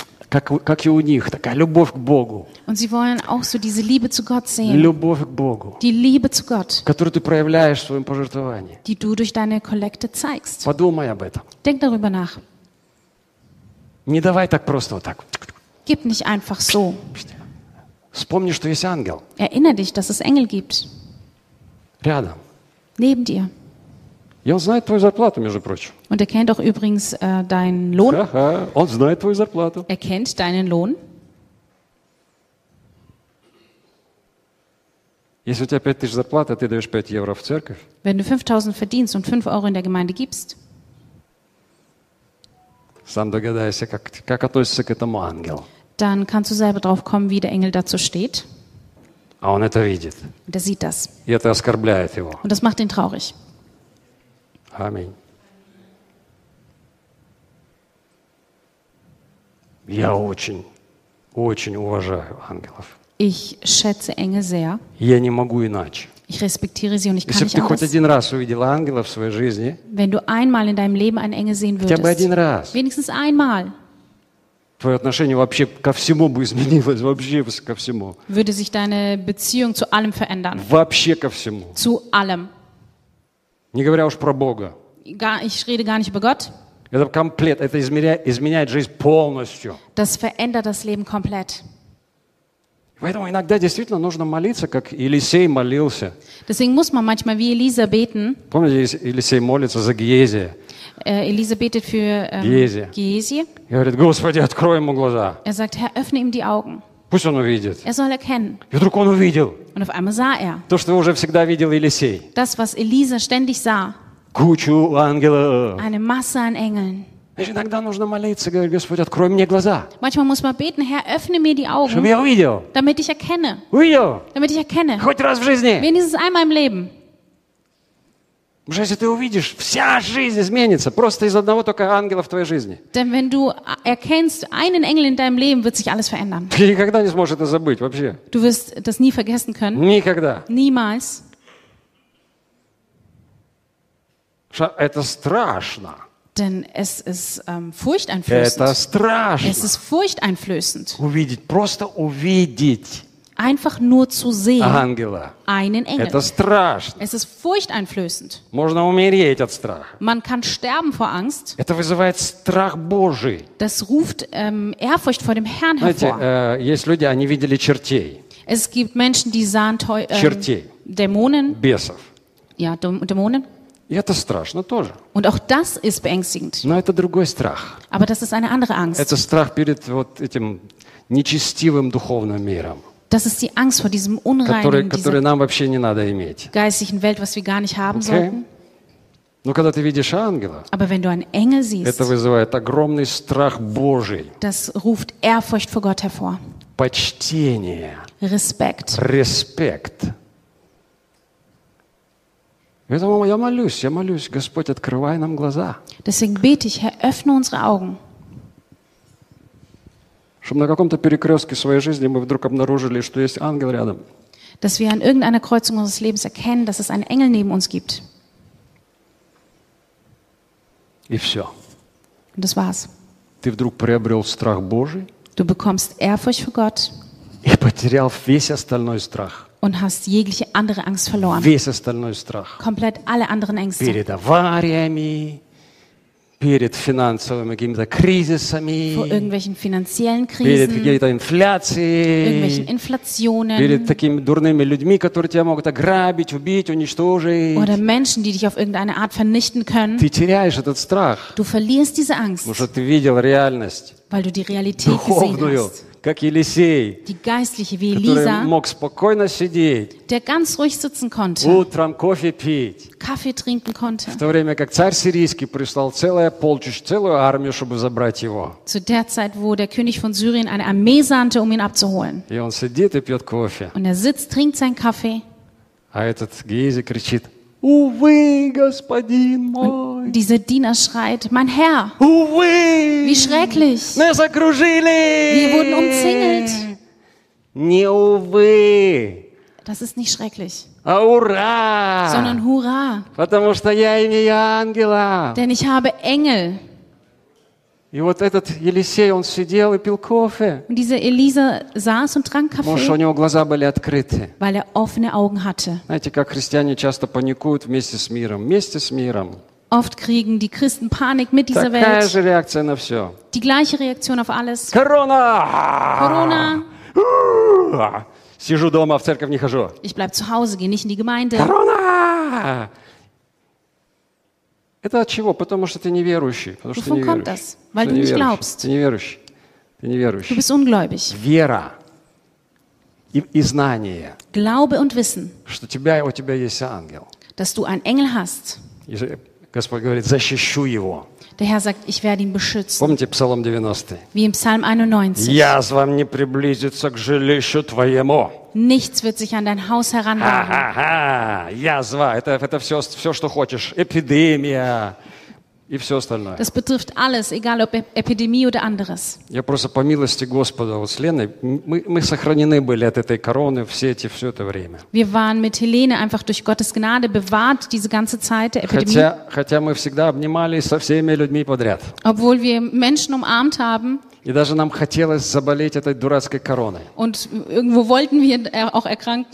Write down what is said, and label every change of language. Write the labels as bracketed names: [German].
[Russian] Как и у них, такая любовь к Богу. [German] Und sie wollen auch so diese Liebe zu Gott sehen. [Russian] Любовь к Богу. [German] Die Liebe zu Gott. [Russian] Которую ты проявляешь в своем пожертвовании. [German] Die du durch deine Kollekte zeigst. [Russian] Подумай об этом. [German] Denk darüber nach. [Russian] Не давай так просто вот так. [German] Gib nicht einfach so. [Russian] Вспомни, что есть ангел. [German] Erinnere dich, dass es Engel gibt. [Russian] Рядом. [German] Neben dir. [Russian] И он знает твою зарплату, между прочим. [German] Und er kennt auch übrigens deinen Lohn. [Russian] Ha-ha, он знает твою зарплату. [German] Er kennt deinen Lohn. [Russian] Если у тебя 5000 зарплаты, ты даешь 5 евро в церковь. [German] Wenn du 5000 verdienst und 5 Euro in der Gemeinde gibst. [Russian] Сам догадайся, как относится к этому ангел. [German] Dann kannst du selber drauf kommen, wie der Engel dazu steht. [Russian] А он это видит. [German] Und er sieht das. [Russian] И это оскорбляет его. [German] Und das macht ihn traurig. [Russian] Аминь. Я очень, очень уважаю ангелов. [German] Ich schätze Engel sehr. [Russian] Я не могу иначе. [German] Ich respektiere sie und ich kann nicht anders. [Russian] Если бы ты хоть один раз увидела ангела в своей жизни, [German] wenn du einmal in deinem Leben einen Engel sehen würdest, [Russian] хотя бы один раз, [German] wenigstens einmal, [Russian] твое отношение вообще ко всему бы изменилось, вообще ко всему. [German] Würde sich deine Beziehung zu allem verändern. [Russian] Вообще ко всему. [German] Zu allem. [Russian] Не говоря уж про Бога. [German] Ich rede gar nicht über Gott. [Russian] Это комплет, это изменяет жизнь полностью. [German] Das verändert das Leben komplett. [Russian] Поэтому иногда действительно нужно молиться, как Елисей молился. [German] Deswegen muss man manchmal wie Elisa beten. [Russian] Помните, Елисей молится за Гиезия. [German] Elisa betet für Gehesi. [Russian] И говорит, Господи, открой ему глаза. [German] Er sagt, Herr, öffne ihm die Augen. [Russian] Пусть он увидит. [German] Er soll erkennen. [Russian] И вдруг он увидел. [German] Und auf einmal sah er. [Russian] То, что уже всегда видел Елисей. [German] Das, was Elisa ständig sah. [Russian] Кучу ангелов. [German] Eine Masse an Engeln. [Russian] Значит, иногда нужно молиться, говорить, Господь, открой мне глаза. [German] Manchmal muss man beten, Herr, öffne mir die Augen. [Russian] Чтобы я увидел. [German] Damit ich erkenne. [Russian] Увидел. [German] Damit ich erkenne. [Russian] Хоть раз в жизни. [German] Wenigstens einmal im Leben. [Russian] Уже если ты увидишь, вся жизнь изменится просто из одного только ангела в твоей жизни. [German] Denn wenn du erkennst einen Engel in deinem Leben, wird sich alles verändern. [Russian] Ты никогда не сможешь это забыть вообще. [German] Du wirst das nie vergessen können. [Russian] Никогда. [German] Niemals. [Russian] Это страшно. [German] Denn es ist furchteinflößend. [Russian] Это страшно. [German] Es ist furchteinflößend. [Russian] Увидеть, просто увидеть. [German] Einfach nur zu sehen. [Russian] Ангела. [German] Einen Engel. [Russian] Это страшно. [German] Es ist furchteinflößend. [Russian] Можно умереть от страха. [German] Man kann sterben vor Angst. [Russian] Это вызывает страх Божий. [German] Das ruft Ehrfurcht vor dem Herrn [Russian] Знаете, [German] hervor. [Russian] Есть люди, они видели чертей. [German] Es gibt Menschen, die sahen [Russian] чертей. [German] Дämonen. [Russian] Бесов. [German] Ja, Dämonen. [Russian] И это страшно тоже. [German] Und auch das ist beängstigend. [Russian] Но это другой страх. [German] Aber das ist eine andere Angst. [Russian] Это страх перед вот этим нечестивым духовным миром. [German] Das ist die Angst vor diesem unreinen, [Russian] который нам вообще не надо иметь. [German] Geistlichen Welt, was wir gar nicht haben okay. sollten. [Russian] Но когда ты видишь ангела, [German] aber wenn du einen Engel siehst, [Russian] это вызывает огромный страх Божий. [German] Das ruft Ehrfurcht vor Gott hervor. [Russian] Почтение. [German] Respekt. Respekt. [Russian] Поэтому я молюсь, Господь, открывай нам глаза. [German] Deswegen bete ich, Herr, öffne unsere Augen. [Russian] Чтобы на каком-то перекрестке своей жизни мы вдруг обнаружили, что есть ангел рядом. [German] Dass wir an irgendeiner Kreuzung unseres Lebens erkennen, dass es einen Engel neben uns gibt. [Russian] И все. [German] Und das war's. [Russian] Ты вдруг приобрел страх Божий. [German] Du bekommst Ehrfurcht vor Gott. [Russian] И потерял весь остальной страх. [German] Und hast jegliche andere Angst verloren. [Russian] Весь остальной страх. [German] Komplett alle anderen Ängste. [Russian] Перед авариями. Перед финансовыми какими-то кризисами. [German] Vor irgendwelchen finanziellen Krisen. [Russian] Перед какими-то инфляцией. [German] Irgendwelchen Inflationen. [Russian] Перед такими дурными людьми, которые тебя могут ограбить, убить, уничтожить. [German] Oder Menschen, die dich auf irgendeine Art vernichten können. [Russian] Ты теряешь этот страх. [German] Du verlierst diese Angst. [Russian] Потому что ты видел реальность. [German] Weil du die Realität gesehen hast. [Russian] Как Елисей, [German] die geistliche, wie Elisa, [Russian] который мог спокойно сидеть, [German] der ganz ruhig sitzen konnte, [Russian] утром кофе пить, [German] Kaffee trinken konnte, [Russian] в то время как царь сирийский прислал целое полчище, целую армию, чтобы забрать его. [German] Zu der Zeit, wo der König von Syrien eine Armee sandte, um ihn abzuholen. [Russian] И он сидит и пьет кофе. [German] Und er sitzt, trinkt seinen Kaffee. [Russian] А этот Гейзи кричит: «Увы, господин мой!» [German] Und dieser Diener schreit: «Mein Herr! [Russian] Увы! [German] Wie schrecklich! [Russian] Нас окружили! [German] Wir wurden umzingelt!» [Russian] Не «увы!» [German] Das ist nicht schrecklich. [Russian] А «ура!» [German] Sondern «Hurra!» [Russian] Потому что я имею ангела. [German] Denn ich habe Engel. [Russian] И вот этот Елисей, он сидел и пил кофе. [German] Und dieser Elisa saß und trank Kaffee. [Russian] Может, у него глаза были открыты. [German] Weil er offene Augen hatte. [Russian] Знаете, как христиане часто паникуют вместе с миром. Вместе с миром. [German] Oft kriegen die Christen Panik mit dieser Welt. [Russian] Такая же реакция на все. [German] Die gleiche Reaktion auf alles. [Russian] Corona! [German] Corona! [Russian] Сижу дома, в церковь не хожу. [German] Ich bleib zu Hause, gehe nicht in die Gemeinde. [Russian] Corona! Это от чего? Потому что ты неверующий. Потому что ты неверующий. [German] Weil du nicht glaubst. [Russian] Ты неверующий. Ты неверующий. [German] Du bist ungläubig. [Russian] Вера и знание. [German] Glaube und Wissen. [Russian] Что тебя, у тебя есть ангел. [German] Dass du einen Engel hast. [Russian] И Господь говорит: защищу его. [German] Der Herr sagt: Ich werde ihn beschützen. [Russian] Помните Псалом 90? [German] Wie im Psalm 91. [Russian] Язва не приблизится к жилищу твоему. [German] Nichts wird sich an dein Haus heranwagen. [Russian] Ха-ха-ха! Язва. Это все, все, что хочешь. Эпидемия. И все остальное. [German] Das betrifft alles, egal ob Epidemie oder anderes. [Russian] Я просто по милости Господа, вот с Леной, мы сохранены были от этой короны все это время. [German] Wir waren mit Helene einfach durch Gottes Gnade bewahrt diese ganze Zeit der Epidemie. [Russian] Хотя мы всегда обнимались со всеми людьми подряд. [German] Obwohl wir Menschen umarmt haben. [Russian] И даже нам хотелось заболеть этой дурацкой короной. [German] Und irgendwo wollten wir auch erkranken.